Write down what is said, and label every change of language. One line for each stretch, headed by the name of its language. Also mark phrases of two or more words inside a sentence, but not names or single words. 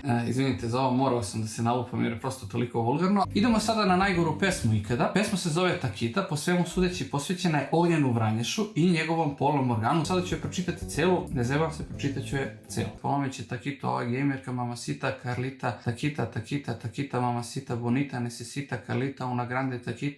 Serbian: Izvinite za ovo, morao sam da se nalupam jer je prosto toliko vulgarno. Idemo sada na najgoru pesmu ikada. Pesma se zove Takita, po svemu sudeći posvećena je Ognjenu Vranješu i njegovom polnom organu. Sada ću je pročitati celu, ne zebam se, pročitat ću je celu. Polome će Takito, ova gamerka, mamacita, Carlita, Takita, Takita, Takita,
Spanish: mamacita, bonita, necesita, Carlita, una grande Takita.